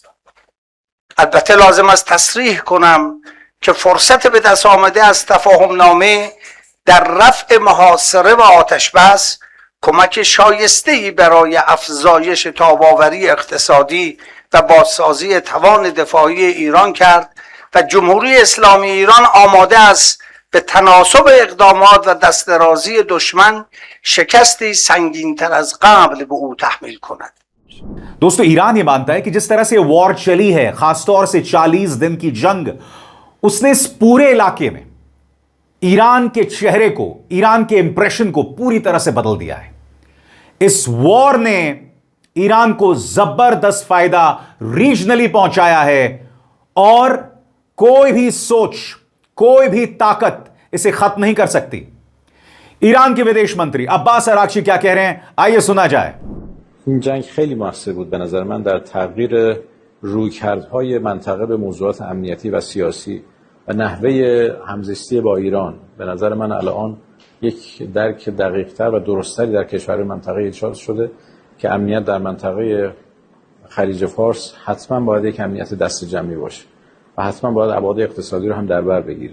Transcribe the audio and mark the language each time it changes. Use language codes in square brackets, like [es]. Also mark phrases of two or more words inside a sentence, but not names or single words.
[fa] البته لازم است تصریح کنم که فرصت به دست آمده از تفاهمنامه در رفع محاصره و آتشبس کمک شایسته‌ای برای افزایش تاب‌آوری اقتصادی و بازسازی توان دفاعی ایران کرد و جمهوری اسلامی ایران آماده است به تناسب اقدامات و دسترازی دشمن شکستی سنگین‌تر از قبل به او تحمیل کند. [hi] दोस्तों, ईरान ये मानता है कि जिस तरह से वॉर चली है, खासतौर से 40 दिन की जंग, उसने इस पूरे इलाके में ईरान के चेहरे को, ईरान के इंप्रेशन को पूरी तरह से बदल दिया है। इस वॉर ने ईरान को जबरदस्त फायदा रीजनली पहुंचाया है, और कोई भी सोच, कोई भी ताकत इसे खत्म नहीं कर सकती। ईरान के विदेश मंत्री अब्बास अराक्ची क्या कह रहे हैं, आइए सुना जाए। [fa] این جنگ خیلی موثر بود به نظر من در تغییر رویکردهای منطقه به موضوعات امنیتی و سیاسی و نحوه همزیستی با ایران. به نظر من الان یک درک دقیق‌تر و درست‌تری در کشور منطقه ایجاد شده که امنیت در منطقه خلیج فارس حتما باید یک امنیت دست جمعی باشه و حتما باید ابعاد اقتصادی رو هم در بر بگیره.